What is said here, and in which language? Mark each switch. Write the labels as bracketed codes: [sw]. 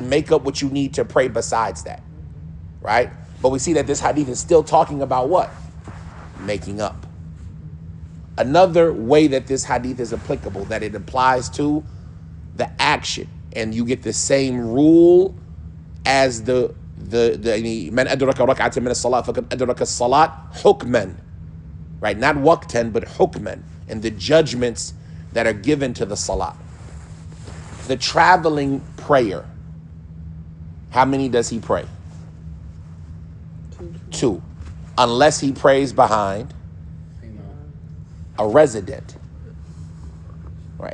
[en] make up what you need to pray besides that. Right? But we see that this hadith is still talking about what? Making up. Another way that this hadith is applicable, that it applies to the action, and you get the same rule as the [ar] من أدرك ركعة من الصلاة فقد أدرك الصلاة حكما, right? [en] Not waqtan, but hukman, and the judgments that are given to the salah. The traveling prayer, how many does he pray? Two. Unless he prays behind a resident. Right?